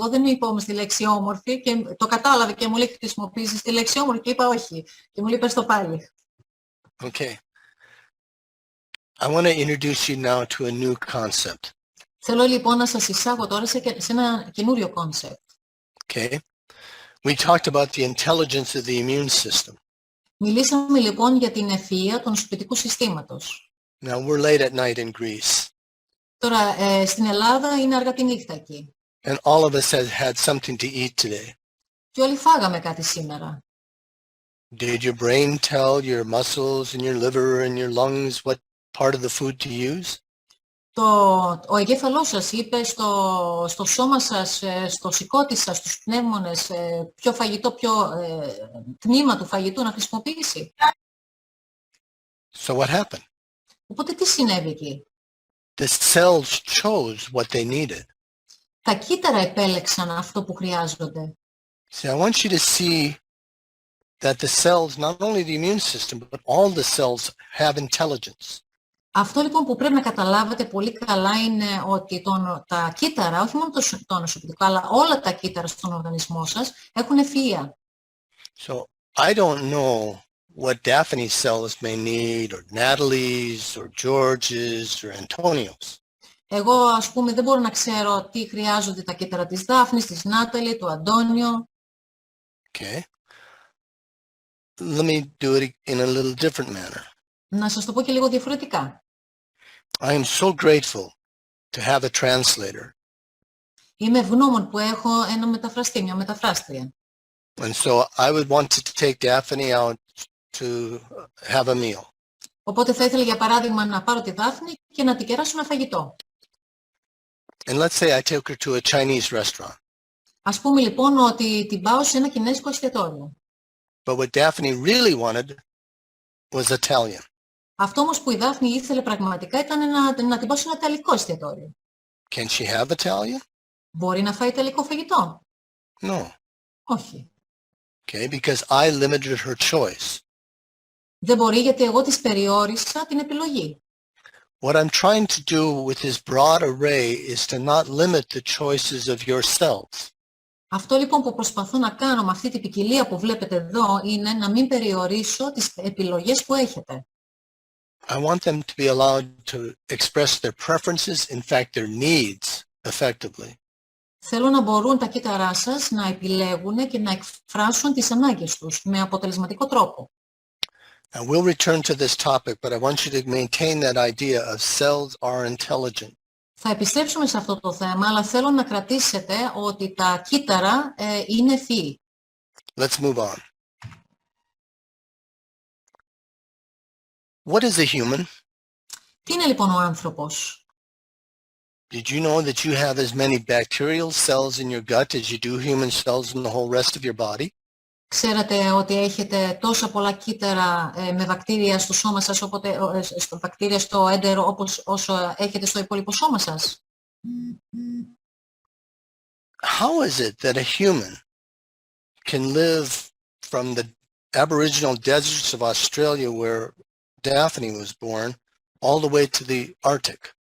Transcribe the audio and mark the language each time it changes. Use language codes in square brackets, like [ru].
[el] Εγώ δεν είπα όμως τη λέξη όμορφη και το κατάλαβε και μου λέει χρησιμοποιήσεις τη λέξη όμορφη και είπα όχι. Και μου λέει πες το πάλι. [en] Okay. I want to introduce you now to a new concept. [el] Θέλω λοιπόν να σας εισάγω τώρα σε ένα καινούριο concept. [en] Okay. We talked about the intelligence of the immune system. [el] Μιλήσαμε λοιπόν για την ευφυΐα του ανοσοποιητικού συστήματος. [en] Now we're late at night in Greece. [el] Τώρα στην Ελλάδα είναι αργά τη νύχτα εκεί. [en] And all of us have had something to eat today. [el] Και όλοι φάγαμε κάτι σήμερα. [en] Did your brain tell your muscles and your liver and your lungs what part of the food to use? [el] Ο εγκέφαλός σας είπε στο σώμα σας, στο σηκώτη σας, στους πνεύμονες, ποιο φαγητό, ποιο τμήμα του φαγητού να χρησιμοποιήσει. [en] So what happened? [el] Οπότε τι συνέβη εκεί? [en] The cells chose what they needed. [el] Τα κύτταρα επέλεξαν αυτό που χρειάζονται. [en] See, I want you to see that the cells, not only the immune system, but all the cells have intelligence. [el] Αυτό λοιπόν που πρέπει να καταλάβετε πολύ καλά είναι ότι τα κύτταρα, όχι μόνο το ανοσοποιητικό, αλλά όλα τα κύτταρα στον οργανισμό σας έχουν ευφυΐα. [en] So I don't know what Daphne's cells may need, or Natalie's, or George's, or Antonio's. [el] Εγώ, ας πούμε, δεν μπορώ να ξέρω τι χρειάζονται τα κύτταρα της Δάφνης, της Νάταλη, του Αντώνιο. [en] Okay. Let me do it in a little different manner. [el] Να σας το πω και λίγο διαφορετικά. [en] I am so grateful to have a translator. [el] Είμαι ευγνώμων που έχω ένα μεταφραστή, μια μεταφράστρια. [en] And so I would want to take Daphne out to have a meal. [el] Οπότε θα ήθελα, για παράδειγμα, να πάρω τη Δάφνη και να την κεράσω ένα φαγητό. [en] And let's say I took her to a Chinese restaurant. [el] Ας πούμε λοιπόν ότι την πάω σε ένα κινέζικο εστιατόριο. [en] But what Daphne really wanted was Italian. [el] Αυτό όμως που η Δάφνη ήθελε πραγματικά ήταν να την πάω σε ένα ιταλικό εστιατόριο. [en] Can she have Italian? [el] Μπορεί να φάει ιταλικό φαγητό? [en] No. [el] Όχι. [en] Okay, because I limited her choice. [el] Δεν μπορεί, γιατί εγώ της περιόρισα την επιλογή. [en] What I'm trying to do with this broad array is to not limit the choices of yourselves. [el] Αυτό λοιπόν που προσπαθώ να κάνω με αυτή την ποικιλία που βλέπετε εδώ είναι να μην περιορίσω τις επιλογές που έχετε. [en] I want them to be allowed to express their preferences, in fact their needs, effectively. [el] Θέλω να μπορούν τα κύτταρά σας να επιλέγουν και να εκφράσουν τις ανάγκες τους με αποτελεσματικό τρόπο. [en] And we'll return to this topic, but I want you to maintain that idea of cells are intelligent. [el] Θα επιστρέψουμε σε αυτό το θέμα, αλλά θέλω να κρατήσετε ότι τα κύτταρα είναι ευφυή. [en] Let's move on. What is a human? [el] Τι είναι λοιπόν ο άνθρωπος? [en] Did you know that you have as many bacterial cells in your gut as you do human cells in the whole rest of your body? [el] Ξέρετε ότι έχετε τόσα πολλά κύτταρα με βακτήρια στο σώμα σας, βακτήρια στο έντερο, όσο έχετε στο υπόλοιπο σώμα σας? [en] How is it that a human can live from the aboriginal deserts of Australia where Daphne was born all the way to the Arctic?